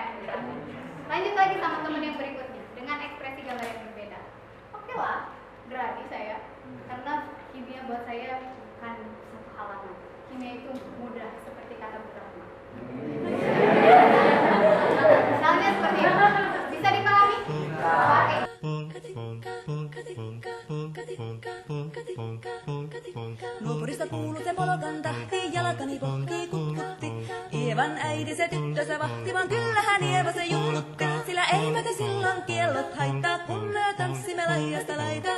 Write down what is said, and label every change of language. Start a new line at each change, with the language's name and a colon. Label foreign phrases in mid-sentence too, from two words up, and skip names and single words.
Indonesian: Lanjut lagi sama temen yang berikutnya dengan ekspresi gambar yang berbeda. Oke lah, berani saya, karena kimia buat saya bukan satu halangan. Kimia itu mudah seperti kata Bukrahma. Misalnya seperti itu, bisa dipahami?
Finnish: Nuopurista kuului se polokan tahti, jalkani pohtii kutkutti. Ievan äiti se tyttönsä vahti, vaan kyllähän Ieva se juhlutti. Sillä ei meitä silloin kiellot haittaa, kun me tanssimme laidasta laitaan.